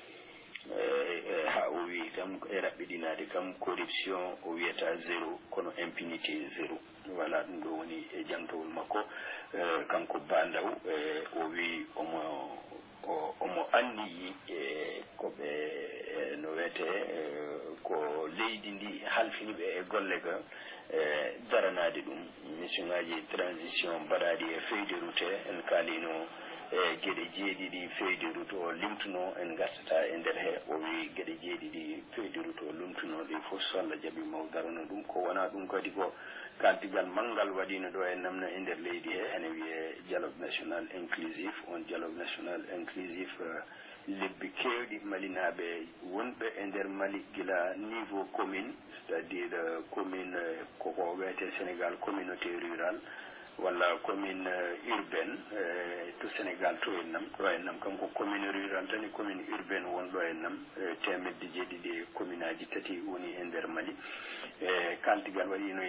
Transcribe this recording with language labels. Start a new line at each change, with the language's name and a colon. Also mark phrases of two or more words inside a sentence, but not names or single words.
Fula: ha o wi kam e raɓɓiɗinade kam corruption o wiyata zéro kono
French: impunité zéro
Fula: voilà ɗum ɗo woni e jantowol makko kanko bandaw o wi omo anniyi koɓe no wiyete ko leydi ndi halfiniɓe e golle ga daranade ɗum mission ngaji transition mbaɗaɗi e
French: feuille de route
Fula: en kaalino geɗe jeeɗiɗi
French: feuille de route
Fula: o limtuno en gartata e nder he o wi geɗe jeeɗiɗi
French: feuille de route
Fula: o limtuno ɗi fof so Allah jaaɓi maw darano ɗum ko wona ɗum kadi ko kaltigal manggal waɗino ɗo e namna e nder leydi he ene wiye dialogue
French: national inclusif
Fula: on
French: dialogue national inclusif
Fula: lebbi kewɗi malinaɓe wonɓe e nder Mali gila
French: niveau commune c'est à dire commune
Fula: koko wiyete Sénégal
French: communauté rurale
Fula: walla
French: commune urbaine
Fula: to Sénégal to en nam kanko
French: commune rural
Fula: tan e
French: commune urbaine
Fula: wonɗo en nam temedde jeeɗiɗi commune aji tati woni e nder Mali kaltigal waɗino